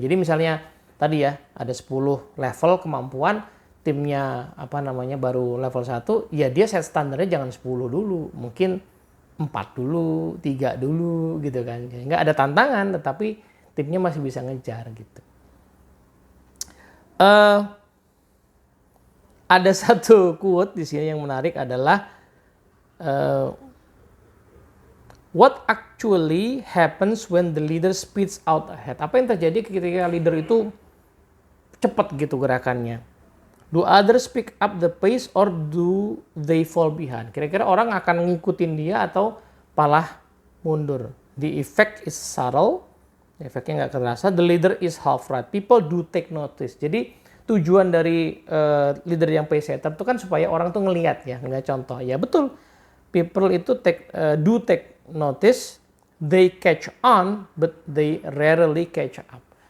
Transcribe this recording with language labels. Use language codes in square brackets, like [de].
[id] Jadi misalnya tadi ya, ada 10 level kemampuan, timnya baru level 1, ya dia set standarnya jangan 10 dulu, mungkin 4 dulu, 3 dulu gitu kan. Nggak ada tantangan, tetapi timnya masih bisa ngejar gitu. Ada satu quote di sini yang menarik adalah [en] what actually happens when the leader speeds out ahead? [id] Apa yang terjadi ketika leader itu cepat gitu gerakannya? [en] Do others pick up the pace or do they fall behind? [id] Kira-kira orang akan ngikutin dia atau malah mundur? [en] The effect is subtle. [id] Efeknya nggak terasa. [en] The leader is half right. People do take notice. [id] Jadi tujuan dari leader yang pace setter itu kan supaya orang tuh ngelihat ya, nggak contoh. Ya betul. [en] People itu do take notice. They catch on, but they rarely catch up.